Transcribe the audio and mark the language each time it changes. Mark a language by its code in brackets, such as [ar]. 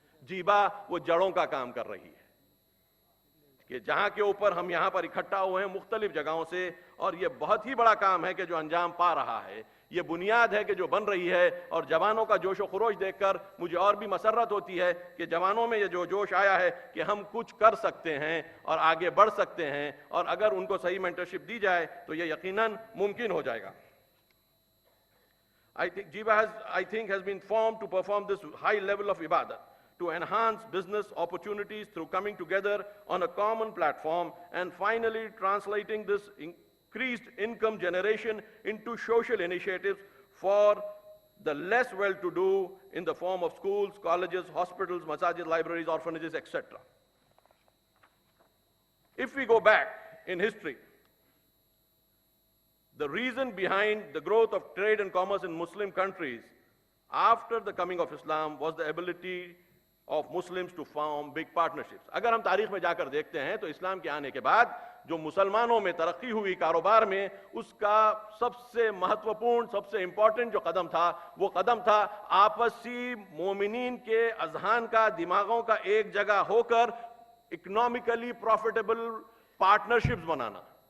[ur] جیبا وہ جڑوں کا کام کر رہی ہے کہ جہاں کے اوپر ہم یہاں پر اکٹھا ہوئے ہیں مختلف جگہوں سے، اور یہ بہت ہی بڑا کام ہے کہ جو انجام پا رہا ہے. یہ بنیاد ہے کہ جو بن رہی ہے، اور جوانوں کا جوش و خروش دیکھ کر مجھے اور بھی مسرت ہوتی ہے کہ جوانوں میں یہ جو جوش آیا ہے کہ ہم کچھ کر سکتے ہیں اور آگے بڑھ سکتے ہیں، اور اگر ان کو صحیح مینٹرشپ دی جائے تو یہ یقیناً ممکن ہو جائے گا. [en] GIBA has been formed to perform this high level of ibadah, to enhance business opportunities through coming together on a common platform and finally translating this increased income generation into social initiatives for the less well-to-do in the form of schools, colleges, hospitals, masajid, libraries, orphanages, etc. If we go back in history, the reason behind the growth of trade and commerce in Muslim countries after the coming of Islam was the ability of Muslims to form big partnerships. [ur] اگر ہم تاریخ میں جا کر دیکھتے ہیں تو اسلام کے آنے کے بعد جو مسلمانوں میں ترقی ہوئی کاروبار میں، اس کا سب سے مہتوپورن، سب سے امپورٹنٹ جو قدم تھا، وہ قدم تھا آپسی مومنین کے اذہان کا، دماغوں کا ایک جگہ ہو کر اکنامکلی پروفیٹیبل پارٹنرشپس بنانا.